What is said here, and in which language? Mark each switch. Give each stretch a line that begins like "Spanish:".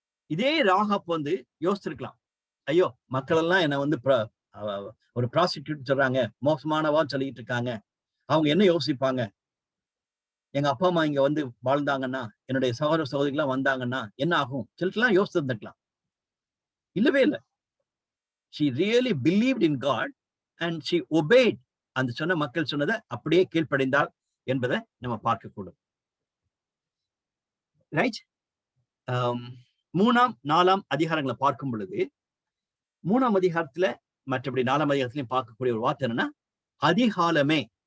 Tamil: இதே ராகாப் யோசிச்சிருக்கலாம், ஐயோ மக்கள் எல்லாம் என்ன ஒரு ப்ராஸ்டிடியூட் சொல்றாங்க, மோசமானவான்னு சொல்லிட்டு இருக்காங்க, அவங்க என்ன யோசிப்பாங்க, எங்க அப்பா அம்மா இங்க வாழ்ந்தாங்கன்னா, என்னுடைய சகோதர சகோதரிகள்லாம் வந்தாங்கன்னா என்ன ஆகும் சொல்லிட்டுலாம் யோசிச்சிருந்துக்கலாம். இல்லவே இல்லை.
English: she really believed in God and she obeyed.
Tamil: அந்த சொன்ன மக்கள் சொன்னதை அப்படியே கீழ்ப்படைந்தாள் என்பதை நம்ம பார்க்கக்கூடும். ரைட். 3ஆம் 4ஆம் அதிகாரங்களை பார்க்கும் பொழுது 3ஆம் அதிகாரத்துல மற்றபடி 4ஆம் அதிகாரத்திலையும் பார்க்கக்கூடிய ஒரு வார்த்தை என்னன்னா அதிகாலமே.